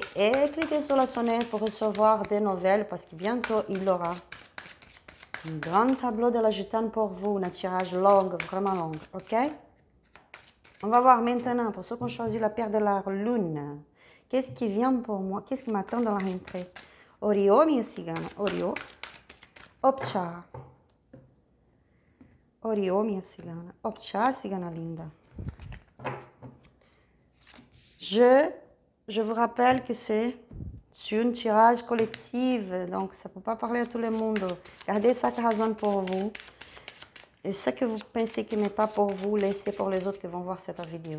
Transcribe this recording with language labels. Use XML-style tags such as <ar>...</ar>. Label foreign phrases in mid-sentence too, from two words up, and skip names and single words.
<fr>Et cliquez sur la sonnette pour recevoir des nouvelles parce que bientôt il y aura un grand tableau de la gitane pour vous, un tirage long, vraiment long, ok? On va voir maintenant, pour ceux qui ont choisi la pierre de la lune, qu'est-ce qui vient pour moi, qu'est-ce qui m'attend dans la rentrée?</fr> <pt>Orio, minha cigana, Orio. Opcha. Orio, minha cigana. Opcha, cigana linda.</pt> <fr>Je vous rappelle que c'est un tirage collectif, donc ça ne peut pas parler à tout le monde. Gardez ça raison pour vous. Et ce que vous pensez qui n'est pas pour vous, laissez pour les autres qui vont voir cette vidéo.</fr>